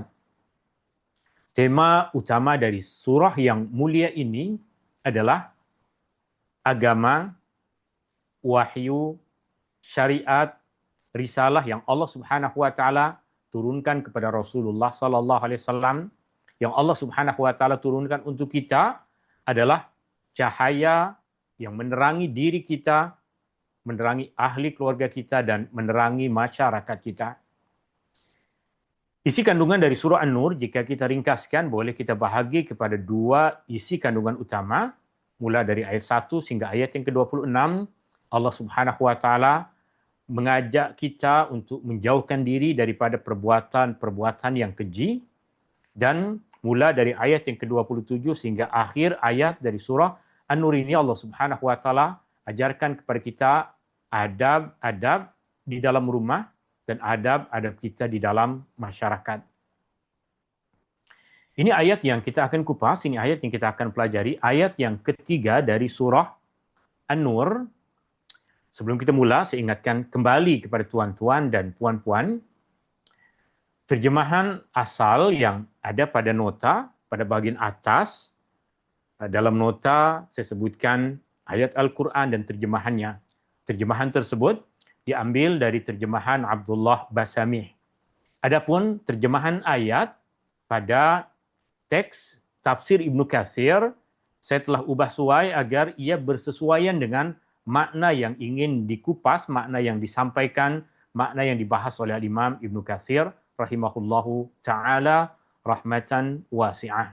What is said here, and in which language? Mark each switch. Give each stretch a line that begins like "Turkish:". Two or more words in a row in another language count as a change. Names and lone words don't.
Malay: Tema utama dari surah yang mulia ini adalah agama, wahyu, syariat, risalah yang Allah
Arabic: سبحانه وتعالى
Malay: turunkan kepada Rasulullah
Arabic: صلى الله عليه وسلم,
Malay: yang Allah
Arabic: سبحانه وتعالى
Malay: turunkan untuk kita adalah cahaya yang menerangi diri kita, menerangi ahli keluarga kita, dan menerangi masyarakat kita. Isi kandungan dari surah An-Nur, jika kita ringkaskan, boleh kita bahagi kepada dua isi kandungan utama, mulai dari ayat 1 hingga ayat yang ke-26. Allah
Arabic: سبحانه وتعالى
Malay: mengajak kita untuk menjauhkan diri daripada perbuatan-perbuatan yang keji, dan mulai dari ayat yang ke-27 hingga akhir ayat dari surah An-Nur ini Allah
Arabic: سبحانه وتعالى
Malay: ajarkan kepada kita adab-adab di dalam rumah dan adab-adab kita di dalam masyarakat. Ini ayat yang kita akan kupas, ini ayat yang kita akan pelajari, ayat yang ketiga dari surah An-Nur. Sebelum kita mula, saya ingatkan kembali kepada tuan-tuan dan puan-puan, terjemahan asal yang ada pada nota, pada bagian atas, dalam nota saya sebutkan ayat Al-Quran dan terjemahannya. Terjemahan tersebut diambil dari terjemahan Abdullah Basamih. Adapun terjemahan ayat pada teks tafsir Ibnu Katsir, saya telah ubah suai agar ia bersesuaian dengan makna yang ingin dikupas, makna yang disampaikan, makna yang dibahas oleh Imam Ibnu Katsir
Arabic: رحمه الله تعالى رحمة واسعة.